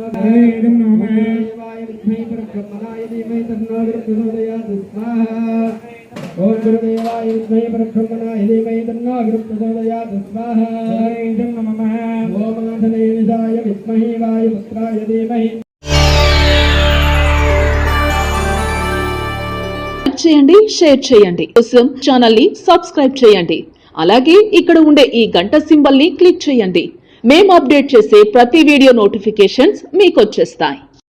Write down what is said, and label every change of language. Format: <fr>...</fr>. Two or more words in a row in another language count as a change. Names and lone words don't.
<sa>इदं नमः देवाय विद्महे परब्रह्मणाय धीमहि तन्नो प्रचोदयात् स्वाहा ओम गुरुदेवाय विद्महे परब्रह्मणाय धीमहि तन्नो प्रचोदयात् स्वाहा इदं नमः ओम आंजनेयाय विद्महे वायुपुत्राय धीमहि</sa> <te>చేయండి, షేర్ చేయండి. కోసం ఛానల్ ని సబ్స్క్రైబ్ చేయండి. అలాగే ఇక్కడ ఉండే ఈ గంట సింబల్ ని క్లిక్ చేయండి. మేము అప్డేట్ చేసే ప్రతి</te> <en>video notifications</en> <te>మీకు వచ్చేస్తాయి.</te>